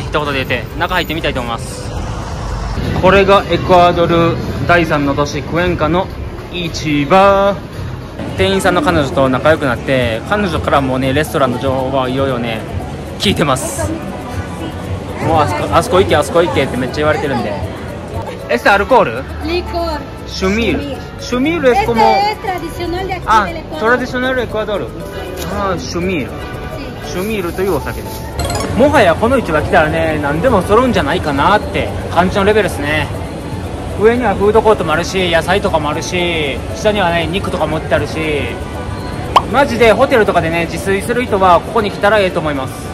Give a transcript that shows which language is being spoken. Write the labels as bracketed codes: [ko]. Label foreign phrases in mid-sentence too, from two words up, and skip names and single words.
[ja] 一言で言って中入ってみたいと思います。これがエクアドル第3の都市クエンカの市場。店員さんの彼女と仲良くなって彼女からもねレストランの情報はいろいろね聞いてます。もうあそこ行けってめっちゃ言われてるんで。 [es] ¿Este alcohol? Licor. Shumir. Shumir es como... es tradicional de aquí del Ecuador. Tradicional de Ecuador. [ja] Shumir. Shumir というお酒です。もはやこの市場来たらね何でも揃うんじゃないかなって感じのレベルですね。上にはフードコートもあるし野菜とかもあるし下にはね肉とかも売ってあるしマジでホテルとかでね自炊する人はここに来たらええと思います。